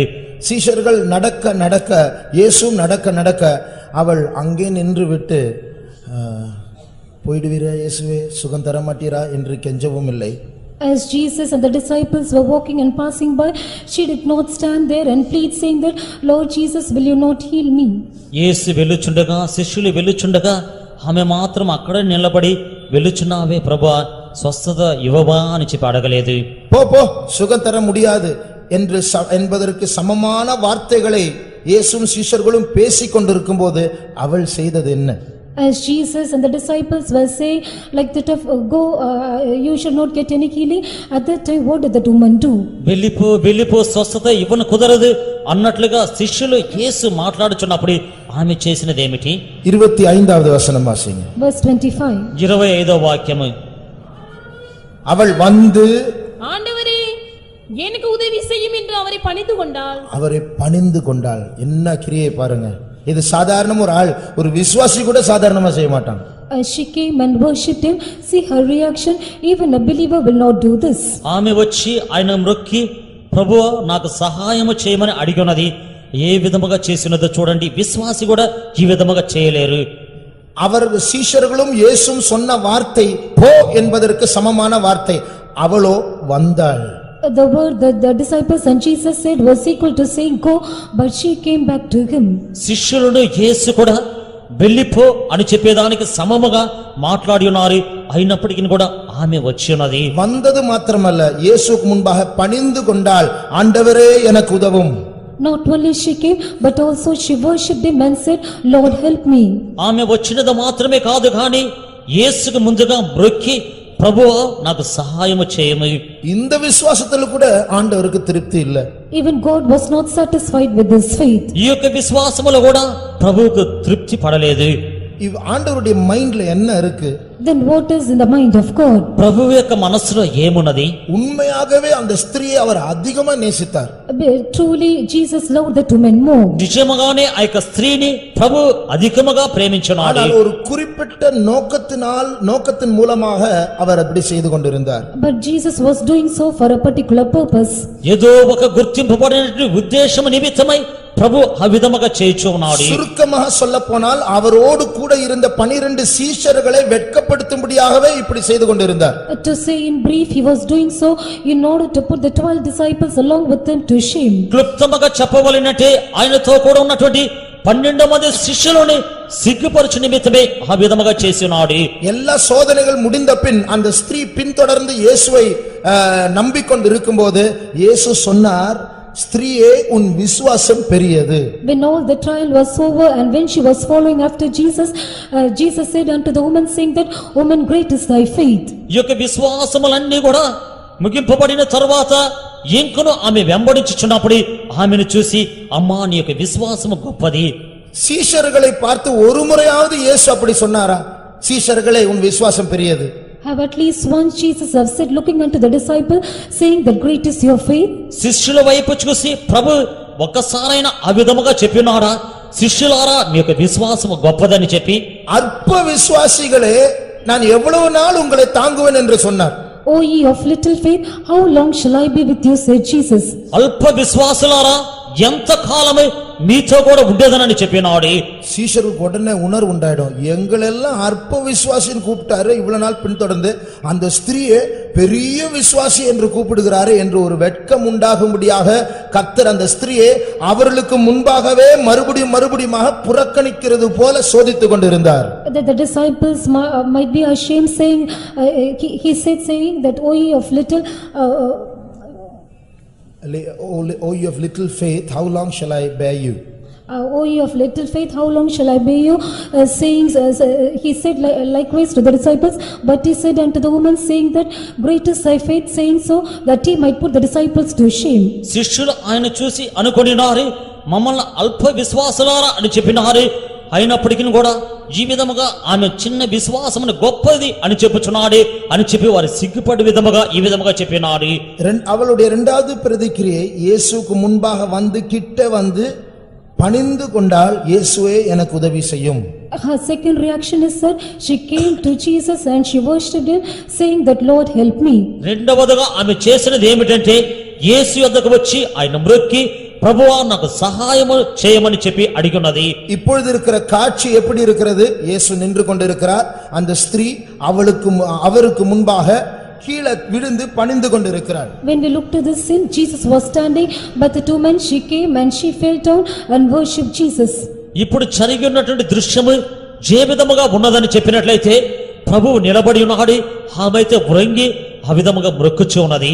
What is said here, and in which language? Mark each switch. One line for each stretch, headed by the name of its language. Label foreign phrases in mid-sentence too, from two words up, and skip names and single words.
Tamil: சீஷர்கள் நடக்க நடக்க இயேசுவும் நடக்க நடக்க அவள் அங்கே நின்று விட்டு போய்டுவீரா இயேசுவே சுகம் தர மாட்டீரா என்று கெஞ்சவும் இல்லை.
English: As Jesus and the disciples were walking and passing by, she did not stand there and plead, saying that, Lord Jesus, will you not heal me?
Telugu: యేసు వెళ్ళుచుండగా శిష్యులు వెళ్ళుచుండగా ఆమె మాత్రం అక్కడే నిలబడి వెళ్ళుచున్నావే ప్రభువా స్వస్థత ఇవ్వవా అని చెప్పి అడగలేదు.
Tamil: போ போ சுகம் தர முடியாது என்று என்பதற்கு சமமான வார்த்தைகளை இயேசுவும் சீஷர்களும் பேசிக் கொண்டிருக்கும்போது அவள் செய்தது என்ன?
English: As Jesus and the disciples were saying like that of go, you should not get any healing. At that time, what did that woman do?
Telugu: వెళ్ళిపో స్వస్థత ఇవ్వను కుదరదు అన్నట్లుగా శిష్యులు యేసు మాట్లాడుచున్నప్పుడు ఆమె చేసినది ఏమిటి? 25వ వచనం వాసింగ.
English: Verse 25.
Telugu: 25వ వాక్యము.
Tamil: அவள் வந்து ஆண்டவரே எனக்கு உதவி செய்யும் என்று அவரை பணிந்து கொண்டாள். அவரை பணிந்து கொண்டாள். என்ன கிரியை பாருங்க. இது சாதாரண ஒரு ஆள், ஒரு விசுவாசி கூட சாதாரணமா செய்ய மாட்டான்.
English: As she came and worshipped him, see her reaction. Even a believer will not do this.
Telugu: ఆమె వచ్చి ఆయన మ్రొక్కి ప్రభువా నాకు సహాయము చేయమని అడిగినది ఏ విధముగా చేసినదో చూడండి. విశ్వాసి కూడా ఈ విధముగా చేయలేరు.
Tamil: அவர் சீஷர்களும் இயேசுவும் சொன்ன வார்த்தை போ என்பதற்கு சமமான வார்த்தை. அவளோ வந்தாள்.
English: The word that the disciples and Jesus said was equal to saying go, but she came back to him.
Telugu: శిష్యులను యేసు కూడా వెళ్ళిపో అని చెప్పేదానికి సమముగా మాట్లాడి ఉన్నారు. అయినప్పటికీ కూడా ఆమె వచ్చి ఉన్నది.
Tamil: வந்தது மாத்திரமல்ல, இயேசுவுக்கு முன்பாக பணிந்து கொண்டாள். ஆண்டவரே எனக்கு உதவும்.
English: Not only she came, but also she worshipped him and said, Lord help me.
Telugu: ఆమె వచ్చినది మాత్రమే కాదు కానీ యేసుకు ముందుగా మ్రొక్కి ప్రభువా నాకు సహాయము చేయము.
Tamil: இந்த விசுவாசத்துல கூட ஆண்டவருக்கு திருப்தி இல்ல.
English: Even God was not satisfied with this faith.
Telugu: ఈ యొక్క విశ్వాసములో కూడా ప్రభువుకు తృప్తి పడలేదు.
Tamil: ஆண்டவருடைய மைண்ட்ல என்ன இருக்கு?
English: Then what is in the mind of God?
Telugu: ప్రభువు యొక్క మనసులో ఏమున్నది?
Tamil: உண்மையாகவே அந்த ஸ்திரியை அவர் அதிகமா நேசித்தார்.
English: Truly Jesus loved that woman more.
Telugu: నిజముగానే ఆ యొక్క స్త్రీని ప్రభు అధికముగా ప్రేమించున్నాడు.
Tamil: ஆனால் ஒரு குறிப்பிட்ட நோக்கத்தின் மூலமாக அவர் அப்படி செய்து கொண்டிருந்தார்.
English: But Jesus was doing so for a particular purpose.
Telugu: ఏదో ఒక గుర్తింపబడిన ఉద్దేశం నిమిత్తమై ప్రభు ఆ విధముగా చేయుచు ఉన్నాడు.
Tamil: சுருக்கமாக சொல்லப்போனால் அவரோடு கூட இருந்த 12 சீஷர்களை வெட்கப்படுத்தும்படியாகவே இப்படி செய்து கொண்டிருந்தார்.
English: To say in brief, he was doing so in order to put the 12 disciples along with him to shame.
Telugu: క్లుప్తముగా చెప్పవలెనంటే ఆయనతో కూడా ఉన్నటువంటి 12 మంది శిష్యులని సిగ్గుపరచు నిమిత్తమే ఆ విధముగా చేసినాడు.
Tamil: எல்லா சோதனைகள் முடிந்த பின் அந்த ஸ்திரீ பின்தொடர்ந்து இயேசுவை நம்பிக்கொண்டு இருக்கும்போது இயேசு சொன்னார், ஸ்திரீயே உன் விசுவாசம் பெரியது.
English: When all the trial was over and when she was following after Jesus, Jesus said unto the woman saying that, woman, great is thy faith.
Telugu: ఈ యొక్క విశ్వాసములన్నీ కూడా ముగింపబడిన తరువాత ఇంకను ఆమె వెంబడించుచున్నప్పుడు ఆమెను చూసి అమ్మా నీ యొక్క విశ్వాసము గొప్పది.
Tamil: சீஷர்களை பார்த்து ஒரு முறையாவது இயேசு அப்படி சொன்னாரா? சீஷர்களே உன் விசுவாசம் பெரியது.
English: Have at least once Jesus have said looking unto the disciple saying that great is your faith?
Telugu: శిష్యుల వైపు చూసి ప్రభు ఒక్కసారైనా ఆ విధముగా చెప్పినారా? శిష్యులారా మీ యొక్క విశ్వాసము గొప్పదని చెప్పి
Tamil: அற்ப விசுவாசிகளே நான் எவ்வளவு நாள் உங்களை தாங்குவேன் என்று சொன்னார்.
English: O ye of little faith, how long shall I be with you, said Jesus.
Telugu: అల్ప విశ్వాసులారా ఎంత కాలమే మీతో కూడా ఉండేదనని చెప్పినాడు.
Tamil: சீஷருக்கு உடனே உணர்வு உண்டாயிடும், எங்களெல்லாம் அற்ப விசுவாசின்னு கூப்பிட்டாரு, இவ்வளவு நாள் பின்தொடர்ந்து அந்த ஸ்திரீயை பெரிய விசுவாசி என்று கூப்பிடுகிறாரு என்று ஒரு வெட்கம் உண்டாகும்படியாக கர்த்தர் அந்த ஸ்திரீயை அவர்களுக்கு முன்பாகவே மறுபடியும் புறக்கணிக்கிறது போல சோதித்துக் கொண்டிருந்தார்.
English: That the disciples might be ashamed saying, he said saying that O ye of little O ye of little faith, how long shall I bear you? O ye of little faith, how long shall I bear you? Saying, he said likewise to the disciples, but he said unto the woman, saying that great is thy faith, saying so, that he might put the disciples to shame.
Telugu: శిష్యులు ఆయన చూసి అనుకొనినారు, మమ్మల్ని అల్ప విశ్వాసులారా అని చెప్పినారు. అయినప్పటికీ కూడా ఈ విధముగా ఆమె చిన్న విశ్వాసమును గొప్పది అని చెప్పుచున్నాడు అని చెప్పి వారు సిగ్గుపడి విధముగా ఈ విధముగా చెప్పినారు.
Tamil: அவளுடைய இரண்டாவது பிரதிக்கிரியை இயேசுவுக்கு முன்பாக வந்து கிட்ட வந்து பணிந்து கொண்டால் இயேசுவே எனக்கு உதவி செய்யும்.
English: Her second reaction is that she came to Jesus and she worshipped him, saying that Lord help me.
Telugu: రెండవదిగా ఆమె చేసినది ఏమిటంటే యేసు యొద్దకు వచ్చి ఆయన మ్రొక్కి ప్రభువా నాకు సహాయము చేయమని చెప్పి అడిగినది.
Tamil: இப்பொழுது இருக்கிற காட்சி எப்படி இருக்கிறது? இயேசு நின்று கொண்டிருக்கிறார், அந்த ஸ்திரீ அவருக்கு முன்பாக கீழே விழுந்து பணிந்து கொண்டிருக்கிறார்.
English: When we look to this scene, Jesus was standing, but the two men, she came and she fell down and worshipped Jesus.
Telugu: ఇప్పుడు జరిగి ఉన్నటువంటి దృశ్యము ఏ విధముగా ఉన్నదని చెప్పినట్లయితే ప్రభువు నిలబడి ఉన్నాడు, ఆమె అయితే వ్రంగి ఆ విధముగా మ్రొక్కుచూ ఉన్నది.